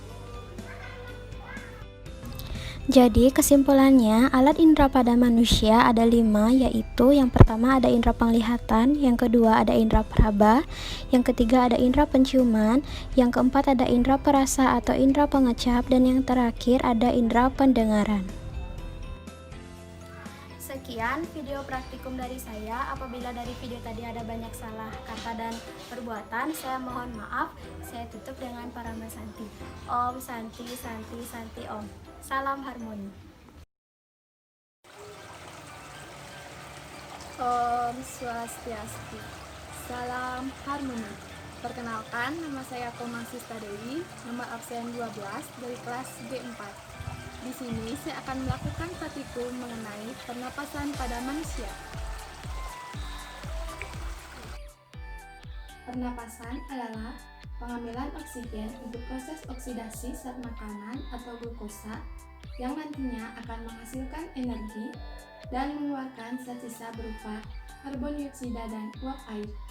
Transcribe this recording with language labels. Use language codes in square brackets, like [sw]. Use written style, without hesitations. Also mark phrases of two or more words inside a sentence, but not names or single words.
[id] Jadi kesimpulannya, alat indera pada manusia ada 5, yaitu yang pertama ada indera penglihatan, yang kedua ada indera peraba, yang ketiga ada indera penciuman, yang keempat ada indera perasa atau indera pengecap, dan yang terakhir ada indera pendengaran. Sekian video praktikum dari saya. Apabila dari video tadi ada banyak salah kata dan perbuatan, saya mohon maaf. Saya tutup dengan Parama Santi. [ban] Om Santi Santi Santi Om. [id] Salam harmoni. [ban] Om Swastiastu. [id] Salam harmoni. Perkenalkan, nama saya Komang Sista Dewi, nomor absen 12 dari kelas G4. Di sini saya akan melakukan praktikum mengenai pernapasan pada manusia. Pernapasan adalah pengambilan oksigen untuk proses oksidasi zat makanan atau glukosa yang nantinya akan menghasilkan energi dan mengeluarkan zat sisa berupa karbon dioksida dan uap air.